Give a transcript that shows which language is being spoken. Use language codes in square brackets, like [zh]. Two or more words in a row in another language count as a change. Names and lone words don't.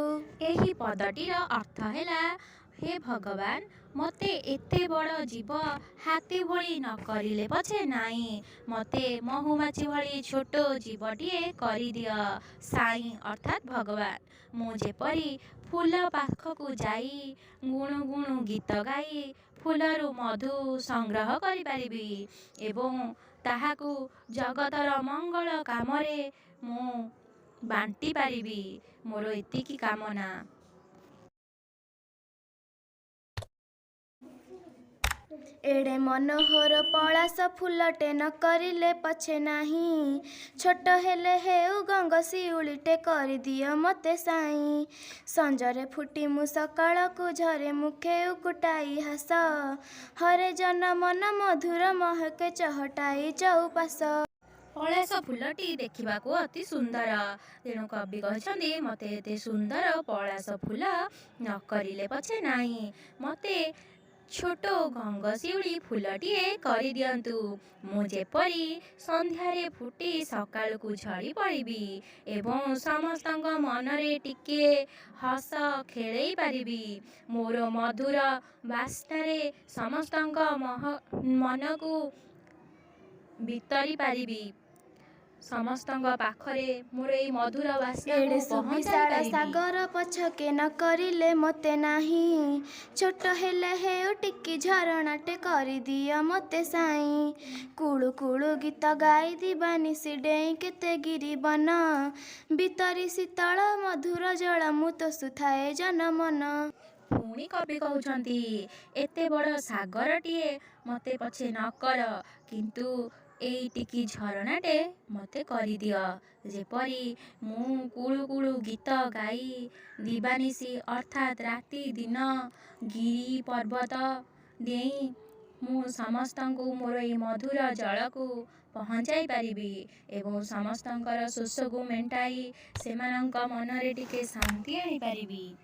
[or] ଏହି ପଦଟିର ଅର୍ଥ ହେଲା ହେ ଭଗବାନ ମତେ ଏତେ ବଡ଼ ଜୀବ ହାତୀ ଭଳି ନ କରିଲେ ପଛେ ନାଇ ମତେ ମହୁମାଛି ଭଳି ଛୋଟ ଜୀବଟିଏ କରି ଦିଅ ସାଇଁ ଅର୍ଥାତ ଭଗବାନ ମୁଁ ଯେପରି ଫୁଲ ପାଖକୁ ଯାଇ ଗୁଣୁ ଗୁଣୁ ଗୀତ ଗାଇ ଫୁଲରୁ ମଧୁ ସଂଗ୍ରହ କରି ପାରିବି ଏବଂ ତାହାକୁ ଜଗତର ମଙ୍ଗଳ କାମରେ ମୁଁ ବାଣ୍ଟି ପାରିବି ମୋର ଏତିକି କାମନା। ଏଡ଼େ ମନୋହର ପଳାଶ ଫୁଲଟେ ନ କରିଲେ ପଛେ ନାହିଁ ଛୋଟ ହେଲେ ହେଉ ଗଙ୍ଗ ଶିଉଳିଟେ କରି ଦିଅ ମତେ ସାଇଁ ସଞ୍ଜରେ ଫୁଟି ମୁଁ ସକାଳ କୋ ଝରେ ମୁଖେ ଉକୁଟାଇ ହସ ହରେ ଜନ ମନ ମଧୁର ମହକେ ଚହଟାଇ ଚଉପାଶ। ପଳାଶ ଫୁଲଟି ଦେଖିବାକୁ ଅତି ସୁନ୍ଦର ତେଣୁ କବି କହଛନ୍ତି ମତେ ଏତେ ସୁନ୍ଦର ପଳାଶ ଫୁଲ ନ କରିଲେ ପଛେ ନାହିଁ ମତେ ଛୋଟ ଗଙ୍ଗଶିଉଳି ଫୁଲଟିଏ କରି ଦିଅନ୍ତୁ ମୁଁ ଯେପରି ସନ୍ଧ୍ୟାରେ ଫୁଟି ସକାଳକୁ ଝଡ଼ି ପଡ଼ିବି ଏବଂ ସମସ୍ତଙ୍କ ମନରେ ଟିକେ ହସ ଖେଳାଇ ପାରିବି ମୋର ମଧୁର ବାସ୍ନାରେ ସମସ୍ତଙ୍କ ମନକୁ ବିତରି ପାରିବି ସମସ୍ତଙ୍କ ପାଖରେ ମୋର ଏଇ ମଧୁର ବାସ୍ନା ପହଞ୍ଚାଇ ସାଗର ପଛକେ ନ କରିଲେ ମତେ ନାହିଁ ଛୋଟ ହେଲେ ହେଉ ଟିକି ଝରଣାଟେ କରି ଦିଅ ମତେ ସାଇଁ କୁଳୁ କୁଳୁ ଗୀତ ଗାଇ ଦିବାନି ସିଡେଇ କେତେ ଗିରି ବନ ବିତରି ଶୀତଳ ମଧୁର ଜଳ ମୁତ ସୁଥାଏ ଜନ ମନ। ପୁଣି କବି କହୁଛନ୍ତି ଏତେ ବଡ଼ ସାଗରଟିଏ ମତେ ପଛେ ନ କର କିନ୍ତୁ ଏଇ ଟିକି ଝରଣାଟେ ମତେ କରି ଦିଅ ଯେପରି ମୁଁ କୁଳୁ କୁଳୁ ଗୀତ ଗାଇ ଦିବାନିଶି ଅର୍ଥାତ ରାତି ଦିନ ଗିରି ପର୍ବତ ଡେଇଁ ମୁଁ ସମସ୍ତଙ୍କୁ ମୋର ଏଇ ମଧୁର ଜଳକୁ ପହଞ୍ଚାଇ ପାରିବି ଏବଂ ସମସ୍ତଙ୍କର ଶୋଷକୁ ମେଣ୍ଟାଇ ସେମାନଙ୍କ ମନରେ ଟିକେ ଶାନ୍ତି ଆଣି ପାରିବି।